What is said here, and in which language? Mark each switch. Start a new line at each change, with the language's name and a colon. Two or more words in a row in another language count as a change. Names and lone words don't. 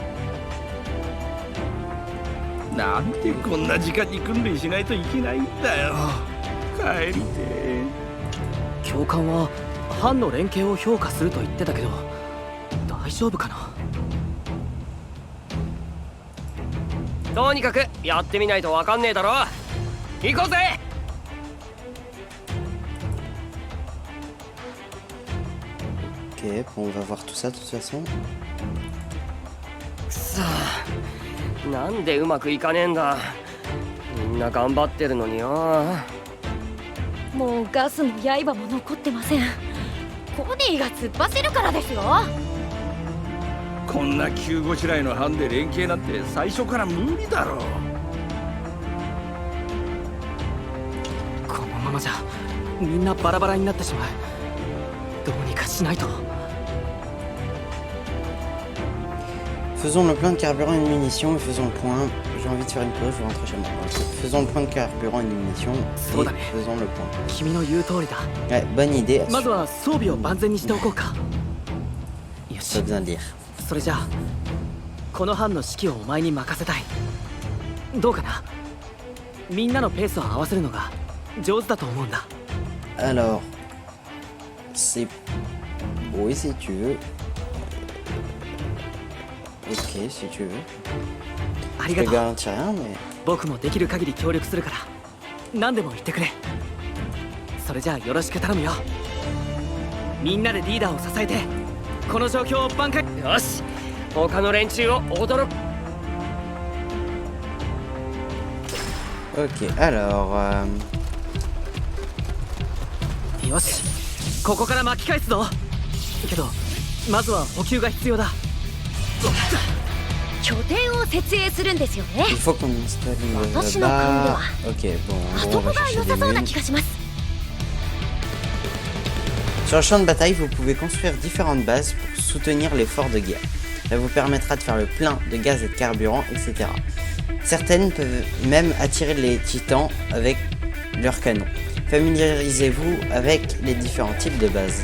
Japanese: なんでこんな時間に訓練しないといけないんだよ。帰りて。教官は班の連携を評価すると言ってたけど、大丈夫かな。とにかくやってみないと分かんねえだろ。行こうぜ。
French: ok, bon, on va voir tout ça de toute façon.
Japanese: さあ、なんでうまくいかねえんだ。みんな頑張ってるのによ。もうガスも刃も残ってません。コニーが突っ走るからですよ。こんな急ごしらえの班で連携なんて最初から無理だろう。このままじゃみんなバラバラになってしまう。どうにかしないと。
French: Faisons le plein de carburant et de munitions et faisons le point. J'ai envie de faire une pause, je vais rentrer chez moi. Ok. Faisons le point de carburant et de munitions et faisons le point.
Japanese: 君の言う通りだ。
French: Ouais, bonne idée.
Japanese: まずは装備を万全にしておこうか。よ
French: Pas
Japanese: し。
French: besoin de lire.
Japanese: それじゃあこの班の指揮をお前に任せたい。どうかな。みんなのペースを合わせるのが上手だと思うんだ。
French: Alors, c'est... Oui, si tu veux. Ok, si tu veux.
Japanese: あ
French: Je
Japanese: り
French: te
Japanese: がとう。
French: garantis rien, mais...
Japanese: 僕もできる限り協力するから何でも言ってくれ。それじゃあよろしく頼むよ。みんなでリーダーを支えてこの状況を挽回。よし、他の連中を驚く。
French: Ok, alors...
Japanese: よし、ここから巻き返すぞ。けどまずは補給が必要だ。拠点を設営するんですよね。
French: Il faut qu'on installe une Attention, là-bas. Kando. Ok, bon,
Japanese: あ
French: en
Japanese: そ
French: gros, on
Japanese: こ
French: va
Japanese: が
French: chercher
Japanese: 良
French: des
Japanese: さそうな
French: mines.
Japanese: 気がします。
French: Sur le champ de bataille, vous pouvez construire différentes bases pour soutenir l'effort de guerre. Ça vous permettra de faire le plein de gaz et de carburant, etc. Certaines peuvent même attirer les titans avec leurs canons. Familiarisez-vous avec les différents types de bases.